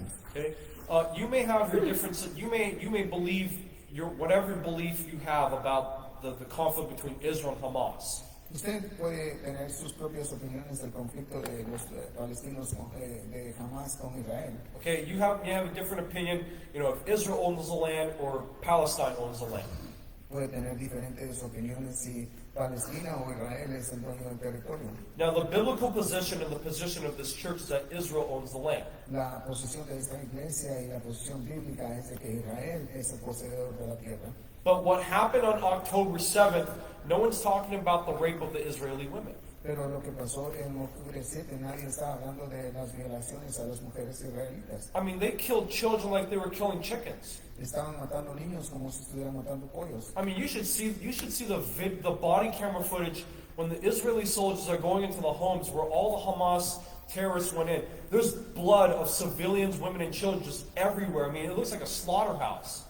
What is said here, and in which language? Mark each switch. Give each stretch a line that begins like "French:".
English: Okay, you may have your differences. You may believe whatever belief you have about the conflict between Israel and Hamas.
Spanish: Usted puede tener sus propias opiniones del conflicto de los palestinos de Hamas con Israel.
English: Okay, you have a different opinion. You know, if Israel owns the land or Palestine owns the land.
Spanish: Puede tener diferentes opiniones si Palestina o Israel es el dueño del territorio.
English: Now, the biblical position and the position of this church is that Israel owns the land.
Spanish: La posición de esta iglesia y la posición bíblica es de que Israel es el poseedor de la tierra.
English: But what happened on October 7th, no one's talking about the rape of the Israeli women.
Spanish: Pero lo que pasó en octubre 7, nadie está hablando de las violaciones a las mujeres israelitas.
English: I mean, they killed children like they were killing chickens.
Spanish: Estaban matando niños como si estuvieran matando pollos.
English: I mean, you should see the body camera footage when the Israeli soldiers are going into the homes where all the Hamas terrorists went in. There's blood of civilians, women, and children just everywhere. I mean, it looks like a slaughterhouse.